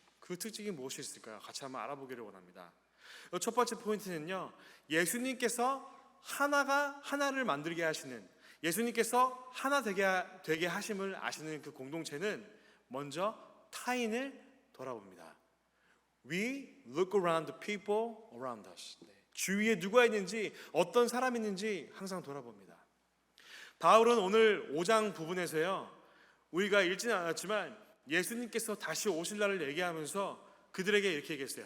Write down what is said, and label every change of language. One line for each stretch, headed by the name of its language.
Korean: 그 특징이 무엇이 있을까요? 같이 한번 알아보기를 원합니다. 첫 번째 포인트는요, 예수님께서 하나를 만들게 하시는, 예수님께서 하나 되게 하심을 아시는 그 공동체는 먼저 타인을 돌아봅니다.
English: We look around the people around us.
Korean: 주위에 누가 있는지, 어떤 사람이 있는지 항상 돌아봅니다. 바울은 오늘 5장 부분에서요, 우리가 읽지는 않았지만 예수님께서 다시 오실 날을 얘기하면서 그들에게 이렇게 얘기했어요.